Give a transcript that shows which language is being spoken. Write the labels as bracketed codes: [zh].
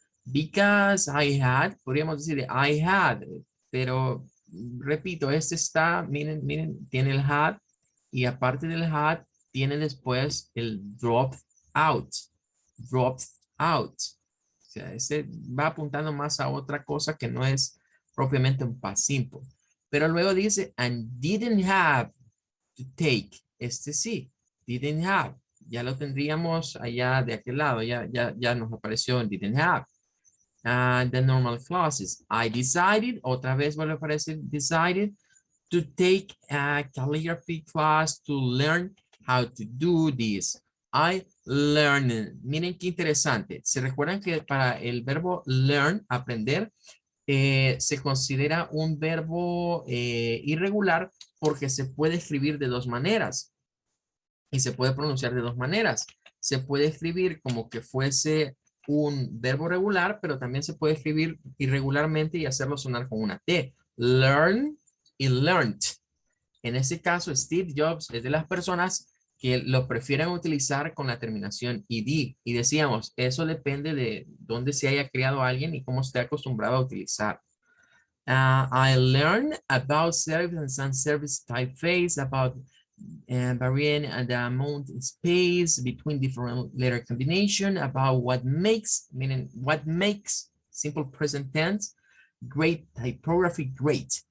[en] Because I had, [es] podríamos decir I had, pero repito, este está, miren, tiene el had y aparte del had, tiene después el dropped out. Dropped out. O sea, ese va apuntando más a otra cosa que no es propiamente un past simple. Pero luego dice, [en] and didn't have to take. [es] Este sí, didn't have. Ya lo tendríamos allá de aquel lado. Ya nos apareció en didn't have. [en] The normal clauses. I decided, [es] otra vez vuelve a aparecer [en] decided to take a calligraphy class to learn how to do this. I learned. [es] Miren qué interesante. ¿Se recuerdan que para el verbo learn, aprender, se considera un verbo irregular porque se puede escribir de dos maneras y se puede pronunciar de dos maneras? Se puede escribir como que fuese un verbo regular, pero también se puede escribir irregularmente y hacerlo sonar con una T. Learn y learned. En este caso, Steve Jobs es de las personas que lo prefieren utilizar con la terminación ed. Y decíamos, eso depende de dónde se haya criado alguien y cómo esté acostumbrado a utilizar. [en] I learned about service and sans-service typeface, about varying the amount in space between different letter combination, about what makes, meaning what makes simple present tense, great typography, great.